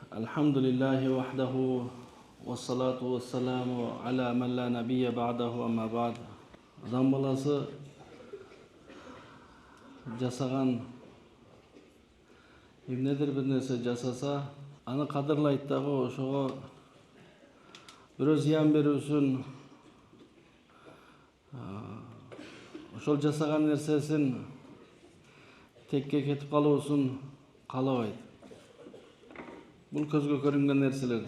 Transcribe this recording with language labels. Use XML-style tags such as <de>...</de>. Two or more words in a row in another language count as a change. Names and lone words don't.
<ar>الحمد لله وحده والصلاة والسلام على من لا نبي بعده أما بعد.</ar> <ky>Адам баласы жасаган кимнедир бир нерсе жасаса аны кадырлайт дагы ошого бирөө зыян берүүсүн ошол жасаган нерсесин текке кетип калуусун каалабайт. Бул көзгө көрүнгөн нерселерди.</ky>